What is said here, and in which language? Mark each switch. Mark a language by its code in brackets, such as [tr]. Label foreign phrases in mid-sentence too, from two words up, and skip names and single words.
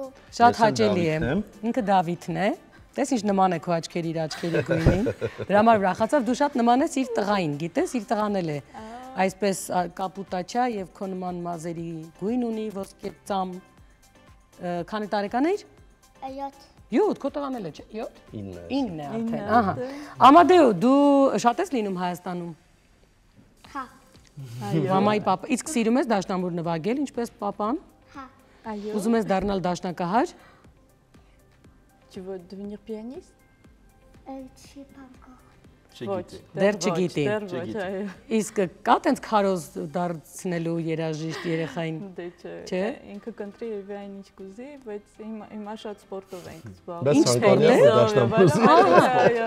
[hy] Շատ հաճելի է։ Ինքը Դավիթն է։ Տես ինչ նման է քո աչքերի իր աչքերի գույնին։ Դրա համար ուրախացավ, դու շատ նման ես իր տղային, գիտես, իր տղան էլ է այսպես կապուտաչա եւ քո նման մազերի գույն ունի, ոսկե ծամ։ Քանի տարեկան է իր։ 7, քո տղան էլ է, չէ՞։ 7։ 9 է արդեն։ Ահա։ Ամադեո, դու շատ ես լինում Հայաստանում։ Հա։ Մամայի պապա, իսկ սիրում ես դաշնամուր նվագել, ինչպես պապան։ Հա։ Այո։ Ուզում ես դառնալ դաշնակահար։ [fr] Tu veux devenir pianiste? [hy] Չի բանկող։ Դեռ չգիտի։ Իսկ կա տենց քարոզ դարձնելու երաժիշտ երեխային։ Դե Չէ։ Ինքը կընտրի եւ այն ինչ կուզի, բայց հիմա շատ սպորտով ենք Բայց ցանկալի դաշնամուր։